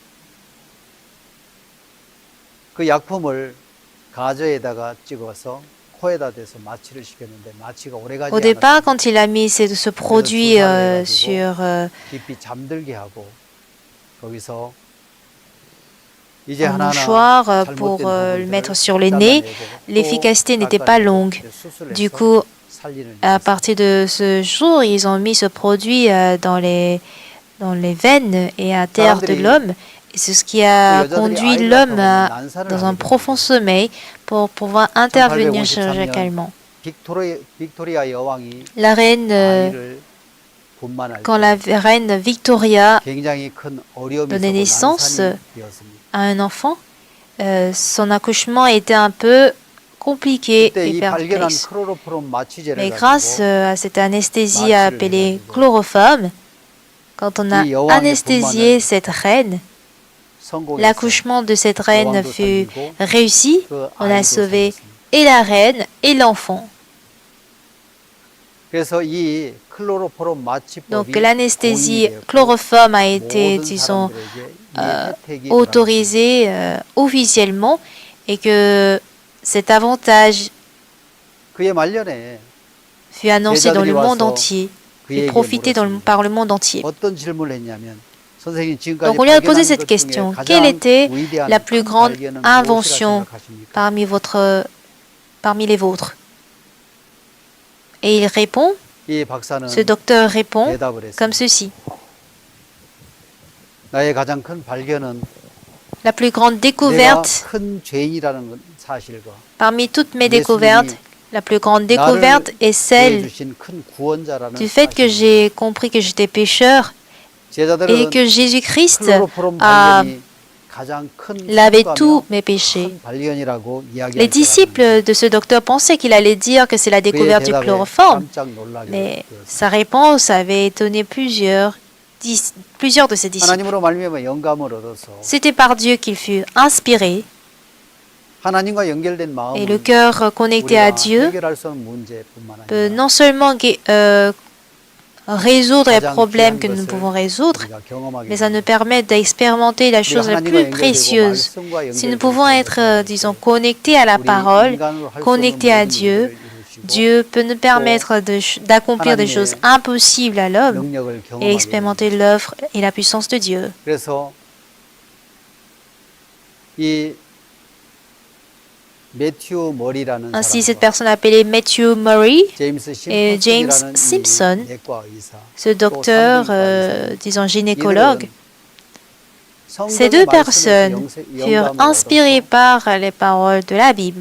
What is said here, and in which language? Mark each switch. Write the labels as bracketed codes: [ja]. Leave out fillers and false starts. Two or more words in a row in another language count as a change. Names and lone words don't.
[fr] Au départ, quand il a mis ce produit sur [ko] 이제 [fr] un [ko] 하나하나 [fr] mouchoir pour [ko] 잘못된 [fr] le [ko] 부분들을 [fr] mettre sur le nez. [ko] 잘라내고 [fr] L'efficacité [ko] 또 [fr] n'était pas longue. [ko] 깎아내고 수술을 [fr] Du [ko] 해서 [fr] coup, [ko] 살리는 [fr] à [ko] 일이 [fr] partir de ce jour, ils ont mis ce produit dans les veines et à terre de [ko] 사람들이 [fr] l'homme. Et c'est ce qui [ko] 또 [fr] a [ko] 여자들이 [fr] conduit [ko] 아이를 [fr] l'homme [ko] 낳고 난산을 [fr] dans un [ko] 하게 [fr] profond [ko] 됩니다. [fr] sommeil pour pouvoir intervenir [ko] 1853년 [fr] chirurgicalement. [ko] 빅토리아 여왕이 [fr] La reine, [ko] 아이를 분만할 [fr] quand [ko] 때 [fr] la reine Victoria [ko] 굉장히 큰 어려움이 [fr] donnait [ko] 있었고 [fr] naissance [ko] 난산이 되었습니다. [fr] à un enfant, son accouchement était un peu compliqué [ko] 그때 [fr] et [ko] 이 발견한 [fr] perplexe. [ko] 클로로포럼 마취제를 [fr] Mais grâce [ko] 가지고 [fr] à cette anesthésie [ko] 마취를 [fr] appelée [ko] 해가지고 [fr] chloroforme, quand on a [ko] 이 여왕의 [fr] anesthésié [ko] 분만을 [fr] cette reine, [ko] 성공해서 [fr] l'accouchement de cette reine [ko] 여왕도 [fr] fut [ko] 살리고 [fr] réussi. [ko] 그 [fr] On a [ko] 아이도 [fr] sauvé [ko] 살렸습니다. [fr] et la reine et l'enfant. [ko] 그래서 이 클로로포럼 [fr] Donc [ko] 마취법이 [fr] l'anesthésie [ko] 공인되었고 [fr] chloroforme a été, [ko] 모든 [fr] disons, [ko] 사람들에게 이 혜택이 돌아갔습니다. [fr] autorisée officiellement et que cet avantage [ko] 그의 말년에 [fr] fut annoncé dans le [ko] 제자들이 [fr] monde [ko] 와서 [fr] entier, fut [ko] 그에게 [fr] profité [ko] 물었습니다. [fr] par le monde entier. [ko] 어떤 질문을 했냐면 선생님 지금까지 [fr] Donc on lui a posé [ko] 발견한 [fr] cette [ko] 것 [fr] question. [ko] 중에 [fr] Quelle [ko] 가장 [fr] était [ko] 위대한 [fr] la plus [ko] 큰 [fr] grande [ko] 발견은 무엇이라 [fr] invention [ko] 생각하십니까? [fr] parmi les vôtres? Et il répond, [ko] 이 박사는 [fr] ce docteur répond [ko] 대답을 했습니다. [fr] comme ceci. [ko] 나의 가장 큰 발견은 [fr] La plus grande [ko] 내가 [fr] découverte [ko] 큰 죄인이라는 사실과 [fr] parmi toutes mes [ko] 예수님이 [fr] découvertes, la plus grande découverte [ko] 나를 [fr] est celle [ko] 구해주신 큰 구원자라는 [fr] du fait que [ko] 사실입니다. [fr] j'ai compris que j'étais pécheur et [ko] 제자들은 [fr] que Jésus-Christ [ko] 클로로포럼 [fr] a [ko] 발견이 가장 큰 [fr] lavé [ko] 성과며 [fr] tous mes péchés. [ko] 큰 발견이라고 [fr] Les [ko] 이야기할 줄 알았는데 [fr] disciples de ce docteur pensaient qu'il allait dire que c'est la [ko] 그의 [fr] découverte du [ko] 대답에 [fr] chloroforme, [ko] 깜짝 놀라게 [fr] mais [ko] 되었습니다. [fr] sa réponse avait étonné plusieurs de ses disciples. [ko] 하나님으로 말미암아 영감을 얻어서 [fr] C'était par Dieu qu'il fut inspiré [ko] 하나님과 연결된 [fr] et le [ko] 마음은 [fr] cœur connecté à [ko] 우리가 [fr] Dieu [ko] 해결할 수 없는 문제뿐만 [fr] peut [ko] 아니라 [fr] non seulement résoudre les [ko] 가장 [fr] problèmes [ko] 귀한 [fr] que nous [ko] 것을 [fr] pouvons résoudre, [ko] 우리가 경험하게 [fr] mais ça nous [ko] 됩니다. [fr] permet d'expérimenter la [ko] 우리가 [fr] chose la [ko] 하나님과 [fr] plus [ko] 연결되고 [fr] précieuse. [ko] 말씀과 [fr] Si nous [ko] 연결되는 [fr] pouvons être, [ko] 삶을 [fr] disons, [ko] 살때 [fr] connectés à la [ko] 우리 [fr] parole, [ko] 인간으로 할 수 없는 [fr] connectés à [ko] 모든 [fr] Dieu, [ko] 일들을 이루시고 [fr] Dieu peut nous permettre d'accomplir des [ko] 하나님의 [fr] choses impossibles à l'homme [ko] 능력을 [fr] et [ko] 경험하게 [fr] expérimenter [ko] 됩니다. [fr] l'œuvre et la puissance de Dieu. [ko] 그래서 이 매튜 머리라는 [fr] Ainsi, cette [ko] 사람과 [fr] personne appelée Matthew Murray [ko] 제임스 [fr] et James [ko] 심슨이라는 [fr] Simpson, [ko] 이 내과 의사, [fr] ce docteur, disons, gynécologue, ces deux personnes furent inspirées par les paroles de la Bible.